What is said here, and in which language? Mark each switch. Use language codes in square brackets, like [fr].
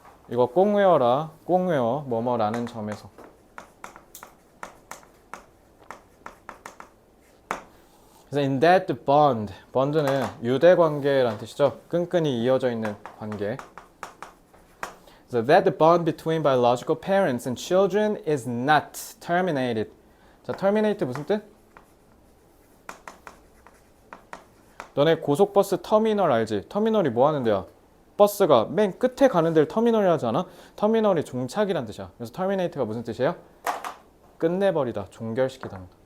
[ko] 이거 꼭 외워라. 꼭 외워. 뭐뭐라는 점에서. 그래서 in that bond, bond는 유대관계라는 뜻이죠. 끈끈이 이어져 있는 관계. [en] So that the bond between biological parents and children is not terminated. [ko] 자, terminate 무슨 뜻? 너네 고속버스 터미널 알지? 터미널이 뭐 하는 데야? 버스가 맨 끝에 가는 데를 터미널이라 하지 않아? 터미널이 종착이란 뜻이야. 그래서 terminate가 무슨 뜻이에요? 끝내버리다, 종결시키다.